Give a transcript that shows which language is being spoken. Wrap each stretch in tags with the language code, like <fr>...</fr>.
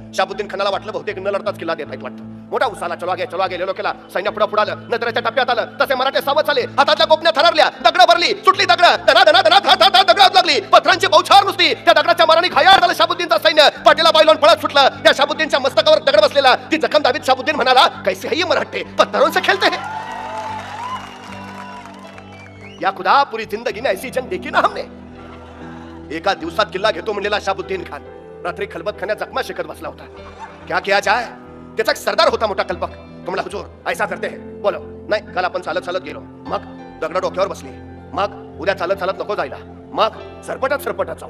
<mr>शाहबुद्दीन खानाला वाटलं बहुतेक न लढताच किल्ला देत आहेत वाटतं. मोठा उसाला,</mr> <hi>चलो आगे लेलो</hi> <mr>केला. सैन्य पुढं आलं. नजरेच्या टप्प्यात आलं. तसे मराठे सावध झाले. हातातल्या गोपण्या थरारल्या. दगड भरली, सुटली दगड. दगडात लागली. पथरांची बौछार नुसती. त्या दगडाच्या माराने घायाळ झालं शाहबुद्दीनचा सैन्य. पाठीला बायलोन पळत सुटलं. त्या शाहबुद्दीनच्या मस्तकावर दगड बसलेला. ती जखम दाबीत शाहबुद्दीन म्हणाला,</mr> <hi>कैसे है ये मराठे, पत्थरों से खेलते हैं. या खुदा, पूरी जिंदगी ने ऐसी जंग देखी ना हमने.</hi> <mr>एका दिवसात किल्ला घेतो म्हणलेला शाहबुद्दीन खान रात्री खलबत खाण्यात जखमा शिकत बसला होता.</mr> <hi>क्या किया जाए?</hi> <mr>त्याचा एक सरदार होता मोठा कल्पक. तो म्हणला,</mr> <hi>हुजूर, ऐसा करते हैं. बोलो.</hi> <mr>नाही, काल आपण चालत गेलो. मग दगड डोक्यावर बसली. मग उद्या चालत नको जायला. मग सरपटत जाऊ.</mr>